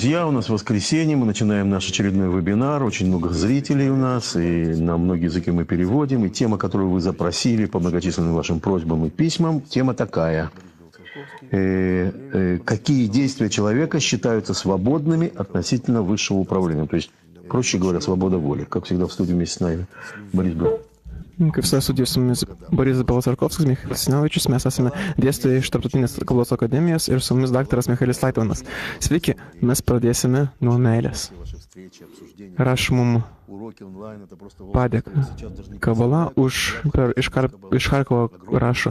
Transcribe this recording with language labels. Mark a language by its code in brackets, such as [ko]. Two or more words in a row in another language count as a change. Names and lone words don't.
[ru] У нас воскресенье, мы начинаем наш очередной вебинар. Очень много зрителей у нас, и на многие языки мы переводим. И тема, которую вы запросили по многочисленным вашим просьбам и письмам, тема такая. Какие действия человека считаются свободными относительно высшего управления? То есть, проще говоря, свобода воли. Как всегда, в студии вместе с нами Борис Белов. [lt] Kaip visada studijos su mumis Borisas Belasarkovskis, Michailas Sinavičius, mes esame dėstytojai iš Tarptautinės kalbos akademijos ir su mumis daktaras Michailas Laitmanas. Sveiki, mes pradėsime nuo meilės. Raš mum padėką. Kabala iš Charkovo rašo.